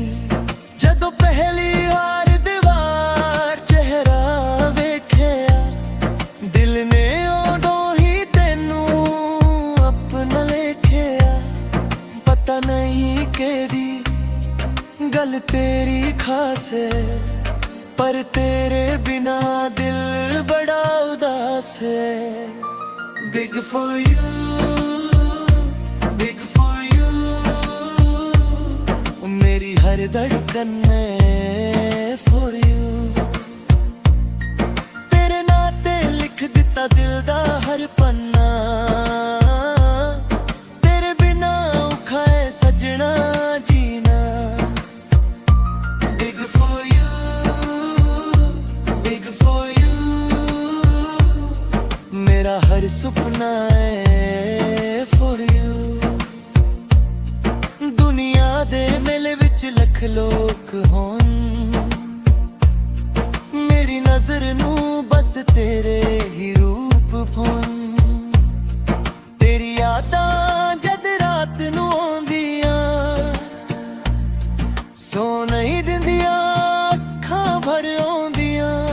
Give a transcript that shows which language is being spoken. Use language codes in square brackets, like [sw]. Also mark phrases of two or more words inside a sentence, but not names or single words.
[pa] ਜਦੋਂ ਪਹਿਲੀ ਬਾਰ ਦੀਵਾਰ ਚਿਹਰਾ ਵੇਖਿਆ, ਦਿਲ ਨੇ ਉਦੋਂ ਹੀ ਤੈਨੂੰ ਅਪਣਾ ਲੇਖਿਆ। ਪਤਾ ਨਹੀਂ ਕੇਦੀ ਗੱਲ ਤੇਰੀ ਖ਼ਾਸ ਹੈ, ਪਰ ਤੇਰੇ ਬਿਨਾਂ ਦਿਲ ਬੜਾ ਉਦਾਸ ਹੈ। [en] Big for you, big for you, [pa] ਮੇਰੀ ਹਰ ਧੜਕਨ ਮੇਂ [en] for you। [pa] ਤੇਰੇ ਨਾਤੇ ਲਿਖ ਦਿੱਤਾ ਦਿਲ ਦਾ ਹਰ ਪੰਨਾ, ਤੇਰੇ ਬਿਨਾਂ ਔਖਾ ਹੈ ਸੱਜਣਾ ਜੀਣਾ। [en] Big for you, big for you, [pa] ਮੇਰਾ ਹਰ ਸੁਪਨਾ ਹੈ [en] for you। [pa] ਦੁਨੀਆ ਦੇ ਮੇਲੇ ਵਿੱਚ ਲੱਖ ਲੋਕ ਹੋਣ, ਮੇਰੀ ਨਜ਼ਰ ਨੂੰ ਬਸ ਤੇਰੇ ਹੀ ਰੂਪ ਭੌਣ। ਤੇਰੀ ਯਾਦਾਂ ਜਦ ਰਾਤ ਨੂੰ ਆਉਂਦੀਆਂ, ਸੋ ਨਹੀਂ ਦਿੰਦੀਆਂ ਅੱਖਾਂ ਭਰ ਆਉਂਦੀਆਂ।